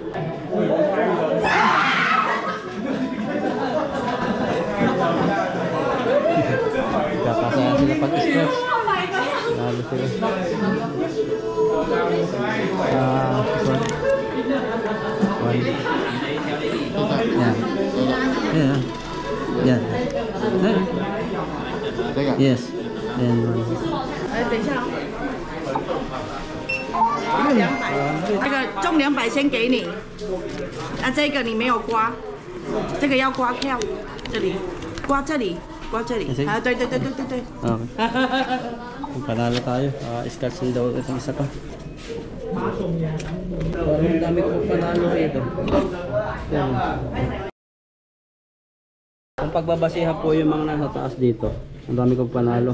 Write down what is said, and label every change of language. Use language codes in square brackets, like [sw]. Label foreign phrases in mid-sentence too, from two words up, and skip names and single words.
[tl] Kakasaya sila pag-stress. Lalo sila. Yan. Yan. Yan. [en] Yes. Then [zh] 等一下哦。这个中200先给你，这个你没有刮，这个要刮票，这里，刮这里，刮这里，对对对对对对。 [tl] Okay. Panalo tayo. Scratch daw itong isa pa. Parang dami ko panalo rito. Yan. Kung pagbabasihan po yung mga nasa taas dito, ang dami kong panalo.